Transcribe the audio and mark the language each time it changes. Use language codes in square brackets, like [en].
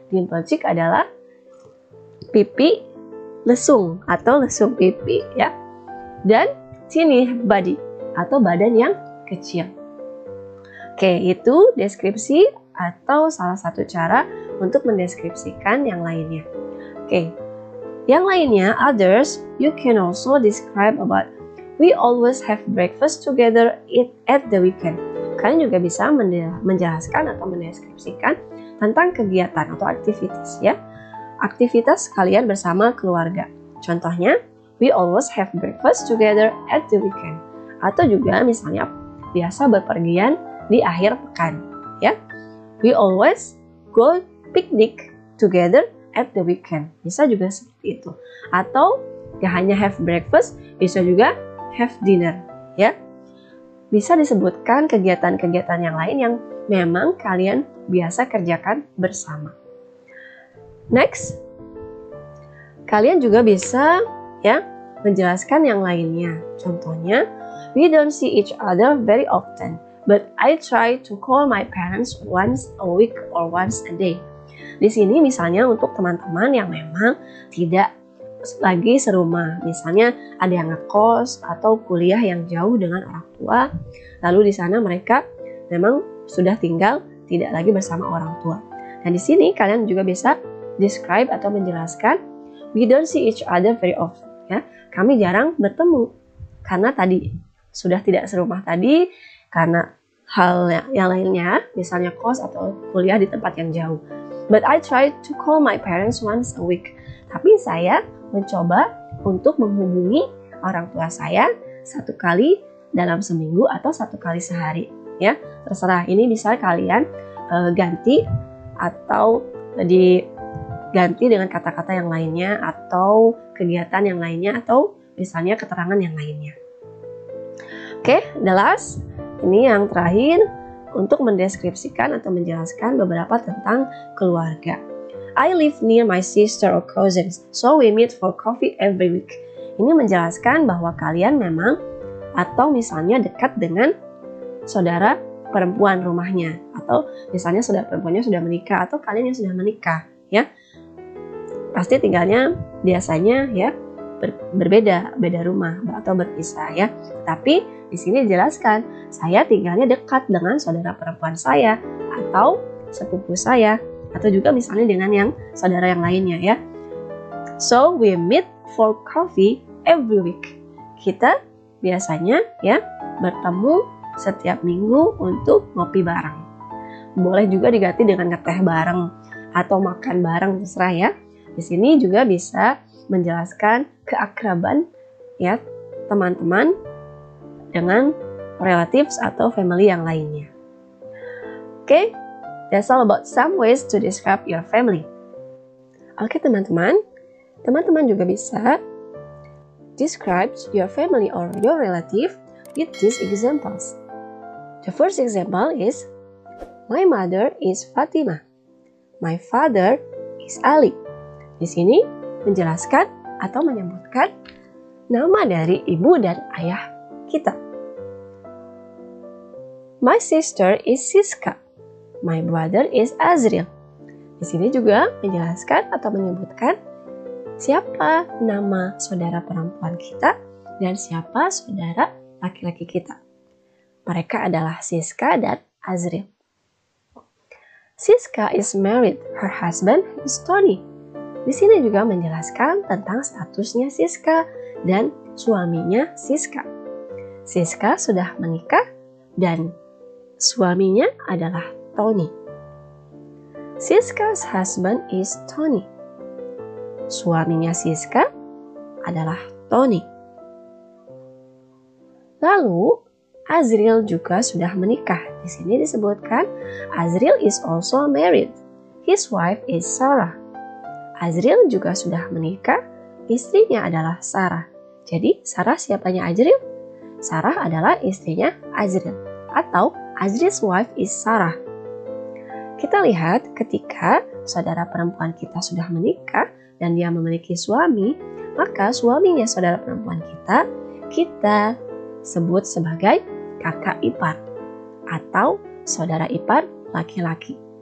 [en] Dimple cheek [id] adalah pipi lesung atau lesung pipi ya. Dan [en] teeny body [id] atau badan yang kecil. Oke, itu deskripsi atau salah satu cara untuk mendeskripsikan yang lainnya. Oke, yang lainnya, [en] others, you can also describe about we always have breakfast together at the weekend. [id] Kalian juga bisa menjelaskan atau mendeskripsikan tentang kegiatan atau aktivitas ya. Aktivitas kalian bersama keluarga. Contohnya, [en] we always have breakfast together at the weekend. [id] Atau juga misalnya biasa berpergian di akhir pekan ya. [en] We always go picnic together at the weekend. [id] Bisa juga seperti itu. Atau gak hanya [en] have breakfast, [id] bisa juga [en] have dinner [id] ya. Bisa disebutkan kegiatan-kegiatan yang lain yang memang kalian biasa kerjakan bersama. Next, kalian juga bisa ya menjelaskan yang lainnya. Contohnya, [en] we don't see each other very often, but I try to call my parents once a week or once a day. [id] Di sini misalnya untuk teman-teman yang memang tidak lagi serumah, misalnya ada yang ngekos atau kuliah yang jauh dengan orang tua, lalu di sana mereka memang sudah tinggal tidak lagi bersama orang tua. Dan di sini kalian juga bisa [en] describe [id] atau menjelaskan [en] we don't see each other very often [id] ya. Kami jarang bertemu karena tadi sudah tidak serumah tadi karena hal yang lainnya, misalnya kos atau kuliah di tempat yang jauh. [en] But I try to call my parents once a week. [id] Tapi saya mencoba untuk menghubungi orang tua saya satu kali dalam seminggu atau satu kali sehari ya. Terserah, ini bisa kalian ganti atau diganti dengan kata-kata yang lainnya atau kegiatan yang lainnya atau misalnya keterangan yang lainnya. Oke, [en] the last, [id] ini yang terakhir untuk mendeskripsikan atau menjelaskan beberapa tentang keluarga. [en] I live near my sister or cousins, so we meet for coffee every week. [id] Ini menjelaskan bahwa kalian memang atau misalnya dekat dengan saudara perempuan rumahnya, atau misalnya saudara perempuannya sudah menikah, atau kalian yang sudah menikah, ya pasti tinggalnya biasanya ya berbeda, beda rumah atau berpisah ya. Tapi di sini dijelaskan saya tinggalnya dekat dengan saudara perempuan saya atau sepupu saya, atau juga misalnya dengan yang saudara yang lainnya ya. [en] So we meet for coffee every week. [id] Kita biasanya ya bertemu setiap minggu untuk ngopi bareng. Boleh juga diganti dengan ngeteh bareng atau makan bareng, terserah ya. Di sini juga bisa menjelaskan keakraban ya teman-teman dengan relatives atau family yang lainnya. [en] Oke, that's all about some ways to describe your family. Oke [id] teman-teman juga bisa [en] describe your family or your relative with these examples. The first example is, my mother is Fatima. My father is Ali. [id] Di sini menjelaskan atau menyebutkan nama dari ibu dan ayah kita. [en] My sister is Siska. My brother is Azril. [id] Di sini juga menjelaskan atau menyebutkan siapa nama saudara perempuan kita dan siapa saudara laki-laki kita. Mereka adalah Siska dan Azril. [en] Siska is married. Her husband is Tony. [id] Di sini juga menjelaskan tentang statusnya Siska dan suaminya Siska. Siska sudah menikah dan suaminya adalah Tony. [en] Siska's husband is Tony. [id] Suaminya Siska adalah Tony. Lalu Azril juga sudah menikah. Di sini disebutkan Azril [en] is also married. His wife is Sarah. [id] Azril juga sudah menikah. Istrinya adalah Sarah. Jadi Sarah siapanya Azril? Sarah adalah istrinya Azril. [en] Atau Azril's wife is Sarah. [id] Kita lihat ketika saudara perempuan kita sudah menikah dan dia memiliki suami, maka suaminya saudara perempuan kita sebut sebagai kakak ipar atau saudara ipar laki-laki.